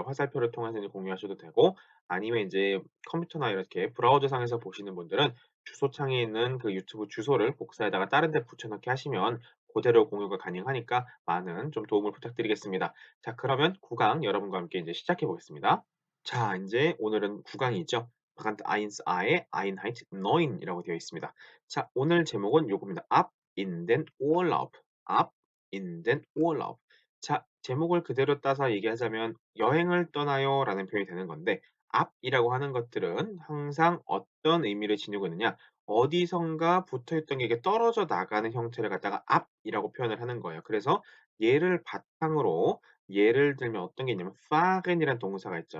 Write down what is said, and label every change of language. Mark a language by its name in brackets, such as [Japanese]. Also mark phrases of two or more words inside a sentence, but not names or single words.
[Korean] 화살표를 통해서 이제 공유하셔도 되고, 아니면 이제 컴퓨터나 이렇게 브라우저상에서 보시는 분들은 주소창에 있는 그 유튜브 주소를 복사해다가 다른 데 붙여넣기 하시면 그대로 공유가 가능하니까 많은 좀 도움을 부탁드리겠습니다. 자, 그러면 9강 여러분과 함께 이제 시작해 보겠습니다. 자, 이제 오늘은 9강이죠. Brand 1a의 Einheit 9이라고 되어 있습니다. 자, 오늘 제목은 요겁니다. [German] Ab in den Urlaub. Ab in den Urlaub. [Korean] 자, 제목을 그대로 따서 얘기하자면 여행을 떠나요라는 표현이 되는 건데, ab이라고 하는 것들은 항상 어떤 의미를 지니고 있느냐? 어디선가 붙어있던 게 이게 떨어져 나가는 형태를 갖다가 ab이라고 표현을 하는 거예요. 그래서 얘를 바탕으로 예를 들면 어떤 게 있냐면 fahren이라는 동사가 있죠.